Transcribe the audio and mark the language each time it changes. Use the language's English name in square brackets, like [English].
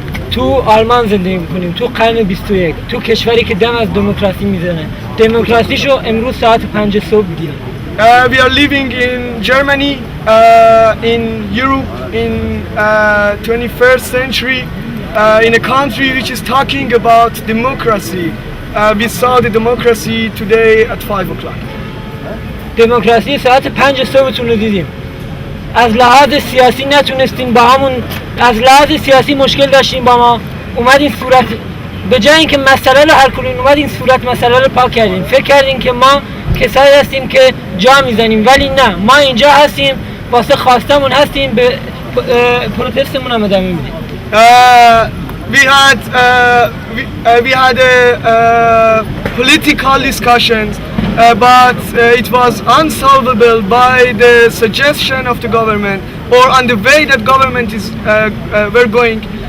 [Persian] تو آلمان زندگی میکنیم، تو قرن 21، تو کشوری که دم از دموکراسی میزنه. دموکراسیشو امروز ساعت 5 صبح دیدم. [English] We are living in Germany, in Europe, in 21st century, in a country which is talking about democracy. We saw the democracy today at 5 o'clock. [Persian] دموکراسی ساعت 5 صبحتون رو دیدیم. از لحاظ سیاسی نتونستیم با همون، از لحاظ سیاسی مشکل داشتیم با ما، اومدین صورت به جای اینکه مسئله رو حل کنیم اومدین صورت مسئله رو پاک کردیم. فکر کردیم که ما کسایی هستیم که جا میزنیم، ولی نه، ما اینجا هستیم واسه خواستمون هستیم، به پروتستمون هم ادامه میدیم. [English] We had political discussions, but it was unsolvable by the suggestion of the government or on the way that government is were going.